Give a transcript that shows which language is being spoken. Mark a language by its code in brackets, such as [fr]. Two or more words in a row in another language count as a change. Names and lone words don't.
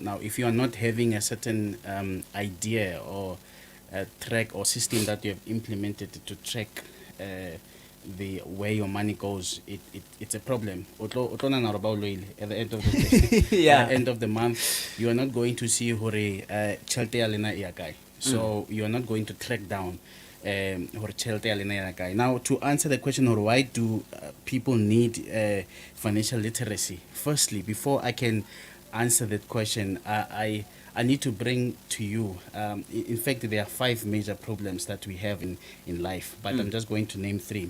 [en] Now, if you are not having a certain idea or a track or system that you have implemented to track the where your money goes, it's a problem. At the end of the day, Yeah. at the end of the month, you are not going to see [st] hore chelte ya lena ya kae. [en] So you are not going to track down [st] hore chelte ya lena ya kae. [en] Now, to answer the question, or why do people need financial literacy? Firstly, before I can answer that question, I need to bring to you, in fact, there are 5 major problems that we have in life, but I'm just going to name 3.